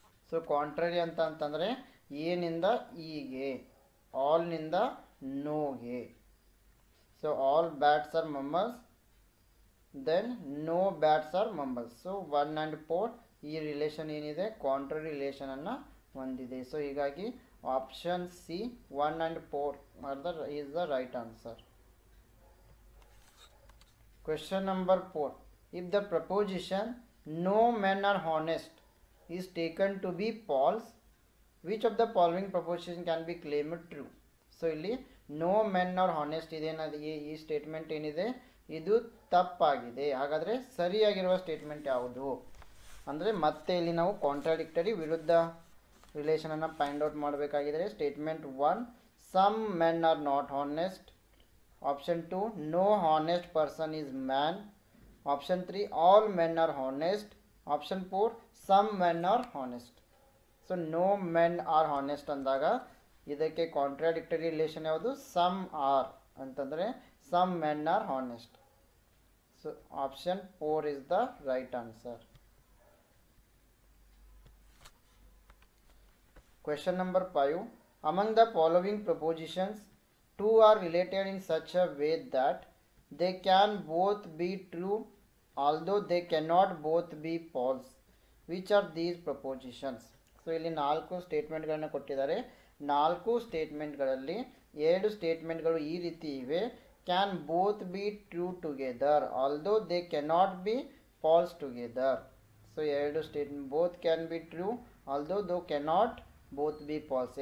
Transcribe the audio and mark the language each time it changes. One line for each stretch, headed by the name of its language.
Kannada: So contrary ಅಂತಂದರೆ ಏನಿಂದ ಈಗೆ, ಆಲ್ನಿಂದ ನೋಗೆ.
English: So all bats are mammals, then no bats are mammals.
Kannada: So 1 and 4 ಈ relation ಏನಿದೆ contrary ರಿಲೇಷನನ್ನು ಹೊಂದಿದೆ. ಸೊ ಹೀಗಾಗಿ
English: Option C 1 and 4 is the right answer. Question number 4. If the proposition no men are honest is taken to be false, which of the following proposition can be claimed true?
Kannada: So ಇಲ್ಲಿ
English: no men are honest
Kannada: ಇದೇನದು ಈ statement ಏನಿದೆ ಇದು ತಪ್ಪಾಗಿದೆ. ಹಾಗಾದರೆ ಸರಿಯಾಗಿರುವ statement ಯಾವುದು ಅಂದರೆ ಮತ್ತೆ ಇಲ್ಲಿ ನಾವು ಕಾಂಟ್ರಾಡಿಕ್ಟರಿ ವಿರುದ್ಧ ರಿಲೇಷನನ್ನು ಫೈಂಡ್ ಔಟ್ ಮಾಡಬೇಕಾಗಿದೆ.
English: Statement 1 some men are not honest. Option 2 no honest person is man. Option 3 all men are honest. Option 4 some men are honest. So no men are honest
Kannada: ಅಂದಾಗ ಇದಕ್ಕೆ
English: contradictory relation
Kannada: ಯಾವುದು
English: some are
Kannada: ಅಂತಂದರೆ
English: Some men are honest. So option 4 is the right answer. Question number 5. Among the following propositions, two are related in such a way that they can both be true although they cannot both be false. Which are these propositions?
Kannada: So ಇಲ್ಲಿ 4 ಸ್ಟೇಟ್ಮೆಂಟ್ಗಳನ್ನು ಕೊಟ್ಟಿದ್ದಾರೆ. 4 ಸ್ಟೇಟ್ಮೆಂಟ್ಗಳಲ್ಲಿ 2 ಸ್ಟೇಟ್ಮೆಂಟ್ಗಳು ಈ ರೀತಿ ಇವೆ.
English: Can both be true together although they cannot be false together. So 2 statement both can be true although though cannot both be false.